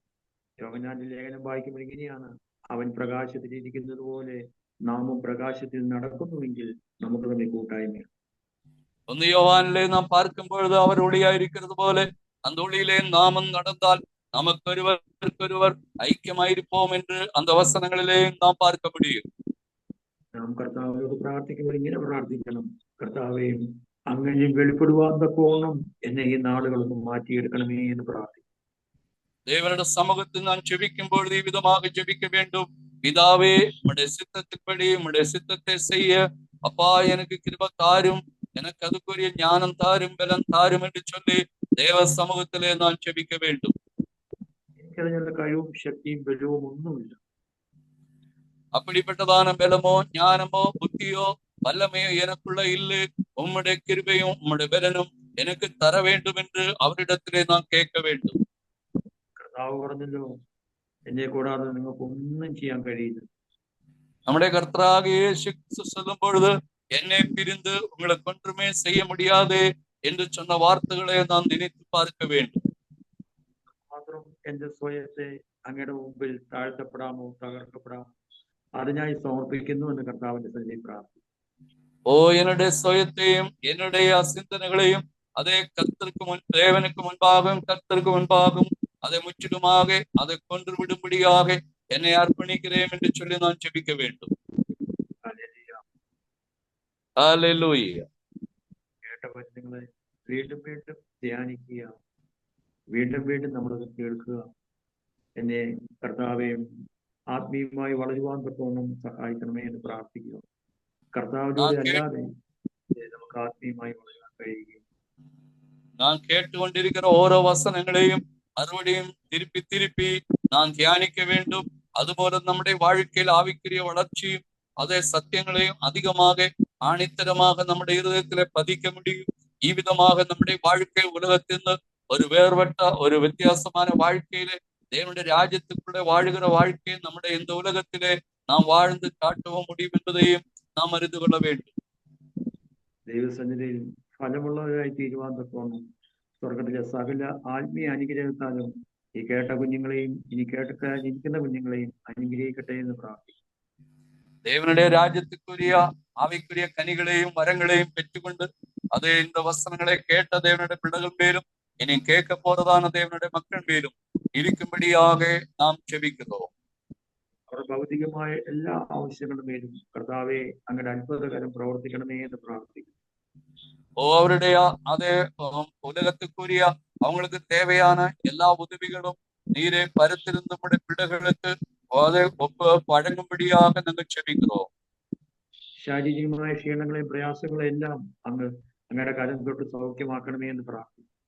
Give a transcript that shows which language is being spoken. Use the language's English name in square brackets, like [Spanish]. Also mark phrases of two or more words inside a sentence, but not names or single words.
[Malayalam] യോഹന്നാന്റെ ലേഖനം വായിക്കുമ്പോൾ ഇങ്ങനെയാണ്, അവൻ പ്രകാശത്തിൽ ഇരിക്കുന്നത് പോലെ നാമും പ്രകാശത്തിൽ നടക്കുന്നുവെങ്കിൽ നമുക്ക് തന്നെ കൂട്ടായ്മയാണ്. [Tamil] 1 யோவானிலே நாம் பார்க்கும் பொழுது அவர் ஒளியா இருக்கிறது போல அந்த ஒளியிலே நாமும் நடந்தால் நமக்கொருவருக்கொருவர் ஐக்கியமாயிருப்போம் என்று அந்த வசனங்களிலே நாம் பார்க்க முடியும். [Malayalam] നാം കർത്താവിനോട് പ്രാർത്ഥിക്കുമ്പോൾ ഇങ്ങനെ പ്രാർത്ഥിക്കണം: കർത്താവേ, അങ്ങനെ വെളിപ്പെടുവാൻ തക്കോണം എന്നെ ഈ നാളുകളൊന്നും മാറ്റിയെടുക്കണമേ എന്ന് പ്രാർത്ഥിക്കും. [Tamil] தேவனுடைய சமூகத்தில் நான் ஜெபிக்கும் பொழுது விதமாக ஜெபிக்க வேண்டும். பிதாவே, உம்முடைய சித்தத்தின்படி உம்முடைய சித்தத்தை செய்ய அப்பா எனக்கு கிருபை தாரும், எனக்கு அதுக்குரிய ஞானம் தாரும், பலன் தாரும் என்று சொல்லி தேவ சமூகத்திலே நான் ஜெபிக்க வேண்டும். [Malayalam] എനിക്കതിനുള്ള കഴിവും ശക്തിയും ബലവും ഒന്നുമില്ല. [Tamil] அப்படிப்பட்டதான பலமோ ஞானமோ புத்தியோ வல்லமையோ எனக்குள்ள இல்லை. உம்முடைய கிருபையும் உம்முடைய பலனும் எனக்கு தர வேண்டும் என்று அவரிடத்திலே நான் கேட்க வேண்டும். [Malayalam] കർത്താവ് പറഞ്ഞല്ലോ, എന്നെ കൂടാതെ നിങ്ങൾക്ക് ഒന്നും ചെയ്യാൻ കഴിയില്ല. [Tamil] நம்முடைய கர்த்தராக இயேசு கிறிஸ்து சொல்லும் பொழுது என்னை பிரிந்து உங்களுக்கு ஒன்றுமே செய்ய முடியாது என்று சொன்ன வார்த்தைகளை நான் நினைத்து பார்க்க வேண்டும். [Malayalam] മാത്രം എന്റെ സ്വയത്തെ അങ്ങയുടെ മുമ്പിൽ താഴ്ത്തപ്പെടാമോ തകർക്കപ്പെടാമോ അതിനായി സമർപ്പിക്കുന്നു എന്ന് കർത്താവിന്റെ സന്നിധിയിൽ പ്രാർത്ഥിക്കുന്നു. [Tamil] ஓ, என்னுடைய சுயத்தையும் என்னுடைய சிந்தனைகளையும் அதே கர்த்தருக்கு தேவனுக்கு முன்பாகவும் கர்த்தருக்கு முன்பாகவும் அதை முற்றிலுமாக அதை கொன்று விடும்படியாக என்னை அர்ப்பணிக்கிறேன் என்று சொல்லி நான் ஜெபிக்க வேண்டும். [Malayalam] ഹല്ലേലൂയ. കേട്ട വചനങ്ങളെ വീണ്ടും വീണ്ടും ധ്യാനിക്കുക, വീണ്ടും വീണ്ടും നമ്മളത് കേൾക്കുക. എന്നെ കർത്താവെ ആത്മീയമായി വളരുവാൻ തക്കവണ്ണം സഹായിക്കണമേ എന്ന് പ്രാർത്ഥിക്കുക. കർത്താവിലൂടെ അല്ലാതെ നമുക്ക് ആത്മീയമായി വളരാൻ കഴിയുകയും. [Tamil] நான் கேட்டுக்கொண்டிருக்கிற ஓரோ வசனங்களையும் மறுபடியும் திருப்பி திருப்பி நான் தியானிக்க வேண்டும். அதுபோல நம்முடைய வாழ்க்கையில் ஆவிக்குரிய வளர்ச்சியும் அதே சத்தியங்களையும் அதிகமாக ஆணித்தரமாக நம்முடைய இருதயத்திலே பதிக்க முடியும். இவ்விதமாக நம்முடைய வாழ்க்கை உலகத்தில் ஒரு வேறுபட்ட ஒரு வித்தியாசமான வாழ்க்கையிலே தேவனுடைய ராஜ்யத்துக்குள்ளே வாழுகிற வாழ்க்கையை நம்முடைய இந்த உலகத்திலே நாம் வாழ்ந்து காட்டவும் முடியும் என்பதையும் நாம் அறிந்து கொள்ள வேண்டும். [Malayalam] ദൈവസന്നിധിയിൽ ഫലമുള്ളവരായി തീരുവാൻ തക്കവണ്ണം സ്വർഗത്തിലെ സകല ആത്മീയ അനുഗ്രഹത്താലും ഈ കേട്ട കുഞ്ഞുങ്ങളെയും ഇനി കേട്ടിരിക്കുന്ന കുഞ്ഞുങ്ങളെയും അനുഗ്രഹിക്കട്ടെ എന്ന് പ്രാർത്ഥിക്കും. [Tamil] தேவனுடைய ராஜ்யத்துக்குரிய ஆவிக்குரிய கனிகளையும் வரங்களையும் பெற்றுக்கொண்டு அதே இந்த வசனங்களை கேட்ட தேவனுடைய பிள்ளைகள் மேலும் இனி கேட்க போறதான தேவனுடைய மக்கள் மேலும் இருக்கும்படியாக நாம் ஜெபிக்கிறோம். [Malayalam] അവരുടെ ഭൗതികമായ എല്ലാ ആവശ്യങ്ങളുടെ മേലും കർത്താവെ അങ്ങയുടെ അത്ഭുതകരം പ്രവർത്തിക്കണമേ എന്ന് പ്രാർത്ഥിക്കും. [Tamil] அவருடைய அதே உலகத்துக்குரிய அவங்களுக்கு தேவையான எல்லா உதவிகளும் நீரே பருத்திருந்த நம்முடைய பிள்ளைகளுக்கு அதை வழங்கும்படியாக நாங்கள் ஜெபிக்கிறோம். [Malayalam] ശാരീരികമായ ക്ഷീണങ്ങളെയും പ്രയാസങ്ങളെയും എല്ലാം അങ്ങയുടെ കരം തൊട്ട് സൗഖ്യമാക്കണമേ എന്ന് പ്രാർത്ഥിക്കും.